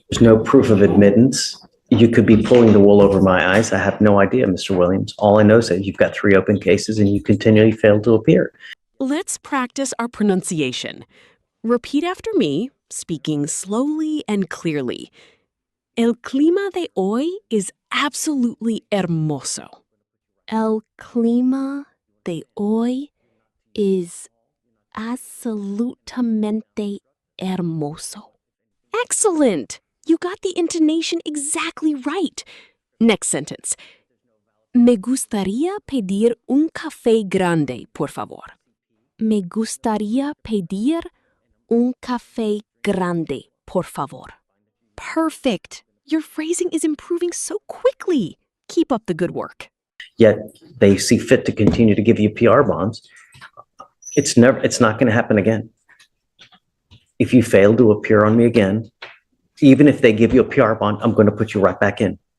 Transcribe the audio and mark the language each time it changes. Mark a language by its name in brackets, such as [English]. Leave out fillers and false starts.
[English] There's no proof of admittance. You could be pulling the wool over my eyes. I have no idea, Mr. Williams. All I know is that you've got 3 open cases and you continually fail to appear. Let's practice our pronunciation. Repeat after me, speaking slowly and clearly. [Spanish] El clima de hoy [English] is absolutely [Spanish] hermoso. El clima de hoy es absolutamente hermoso. [English] Excellent! You got the intonation exactly right. Next sentence. [Spanish] Me gustaría pedir un café grande, por favor. Me gustaría pedir un café grande, por favor. [English] Perfect. Your phrasing is improving so quickly. Keep up the good work. Yet they see fit to continue to give you PR bonds. It's not going to happen again. If you fail to appear on me again, even if they give you a PR bond, I'm going to put you right back in.